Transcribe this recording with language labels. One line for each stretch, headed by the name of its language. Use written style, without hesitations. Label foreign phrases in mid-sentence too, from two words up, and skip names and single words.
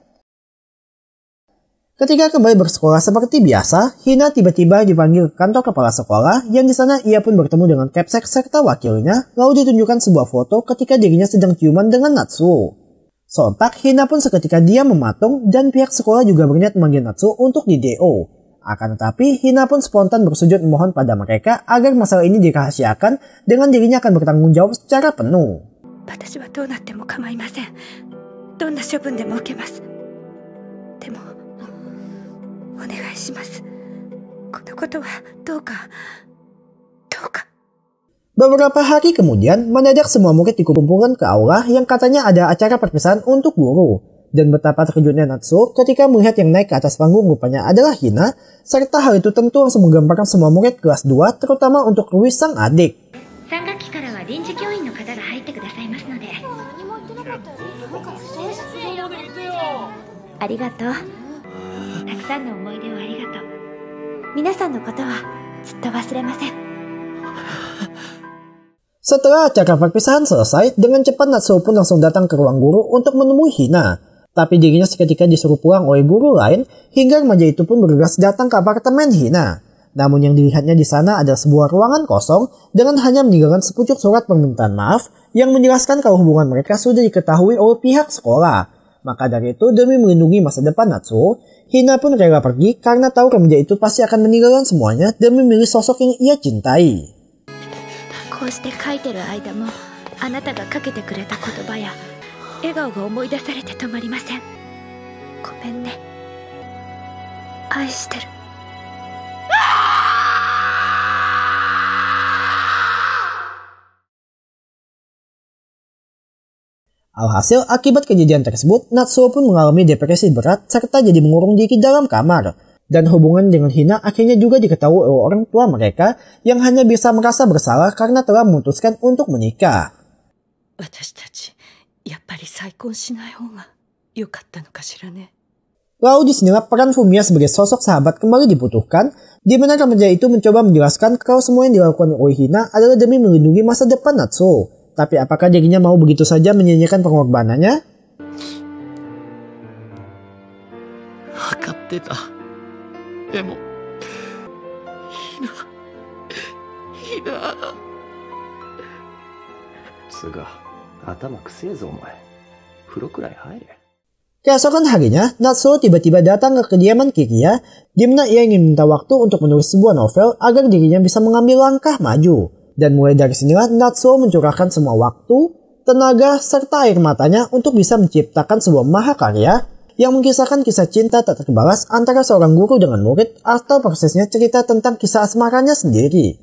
Indonesian: Ketika kembali bersekolah seperti biasa, Hina tiba-tiba dipanggil ke kantor kepala sekolah yang di sana ia pun bertemu dengan Capsek serta wakilnya, lalu ditunjukkan sebuah foto ketika dirinya sedang ciuman dengan Natsuo. Sontak, Hina pun seketika diam mematung dan pihak sekolah juga berniat memanggil Natsuo untuk di DO. Akan tetapi, Hina pun spontan bersujud memohon pada mereka agar masalah ini dirahasiakan dengan dirinya akan bertanggung jawab secara penuh.
Japanese: 私はどうなっても構いません。どんな処分でも受けます。でもお願いします。このことはどうか。
Indonesian: Beberapa hari kemudian, mendadak semua murid dikumpulkan ke aula yang katanya ada acara perpisahan untuk guru. Dan betapa terkejutnya Natsuo ketika melihat yang naik ke atas panggung rupanya adalah Hina, serta hal itu tentu langsung menggambarkan semua murid kelas 2, terutama untuk Rui sang adik.
Japanese: 3 学期からは臨時教員の方が入ってくださいますので。ありがとう。たくさんの思い出をありがとう。皆さんのことはずっと忘れません。
Indonesian: Setelah acara perpisahan selesai, dengan cepat Natsuo pun langsung datang ke ruang guru untuk menemui Hina. Tapi dirinya seketika disuruh pulang oleh guru lain, hingga remaja itu pun bergegas datang ke apartemen Hina. Namun yang dilihatnya di sana adalah sebuah ruangan kosong dengan hanya meninggalkan sepucuk surat permintaan maaf yang menjelaskan kalau hubungan mereka sudah diketahui oleh pihak sekolah. Maka dari itu, demi melindungi masa depan Natsuo, Hina pun rela pergi karena tahu remaja itu pasti akan meninggalkan semuanya demi memilih sosok yang ia cintai.
Japanese: こうして書いてる間もあなたがかけてくれた言葉や笑顔が思い出されて止まりません。ごめんね。愛してる。
Indonesian: Alhasil, akibat kejadian tersebut, Natsuo pun mengalami depresi berat serta jadi mengurung diri dalam kamar. Dan hubungan dengan Hina akhirnya juga diketahui oleh orang tua mereka yang hanya bisa merasa bersalah karena telah memutuskan untuk menikah. Lalu disinilah peran Fumiya sebagai sosok sahabat kembali dibutuhkan, di mana remaja itu mencoba menjelaskan kalau semua yang dilakukan oleh Hina adalah demi melindungi masa depan Natsuo. Tapi apakah dirinya mau begitu saja menyia-nyiakan pengorbanannya?
Japanese: でもひなつが頭くせえぞお前。風呂くらい入れ。
Indonesian: Keesokan harinya, Natsuo tiba-tiba datang ke kediaman Kiriya, di mana ia ingin minta waktu untuk menulis sebuah novel agar dirinya bisa mengambil langkah maju. Dan mulai dari sinilah Natsuo mencurahkan semua waktu, tenaga, serta air matanya untuk bisa menciptakan sebuah mahakarya yang mengisahkan kisah cinta tak terbalas antara seorang guru dengan murid atau prosesnya cerita tentang kisah asmaranya sendiri.